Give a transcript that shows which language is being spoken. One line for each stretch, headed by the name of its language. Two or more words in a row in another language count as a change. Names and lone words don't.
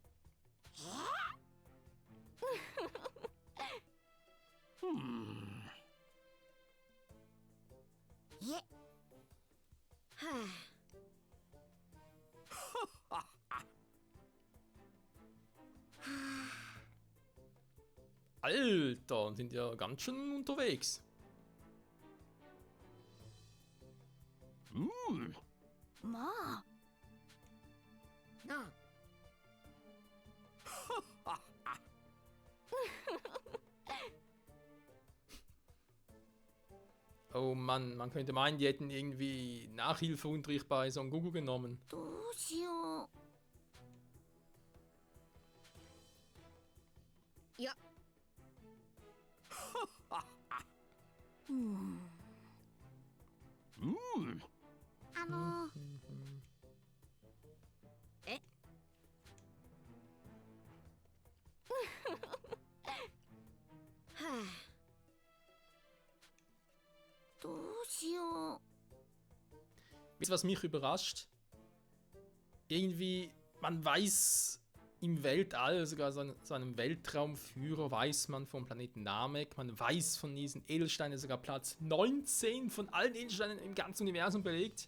Japanese: いえ、は
German: Alter, sind ja ganz schön unterwegs. まあ。あ。なあ。 Oh Mann, man könnte meinen, die hätten irgendwie Nachhilfeunterricht bei Son Goku genommen.
Japanese: どうしよう。いや。うん。え。はあ。どうしよう。
German: Wisst ihr, was mich überrascht? Irgendwie, man weiß im Weltall, sogar so einem Weltraumführer, weiß man vom Planeten Namek, man weiß von diesen Edelsteinen, sogar Platz 19 von allen Edelsteinen im ganzen Universum belegt.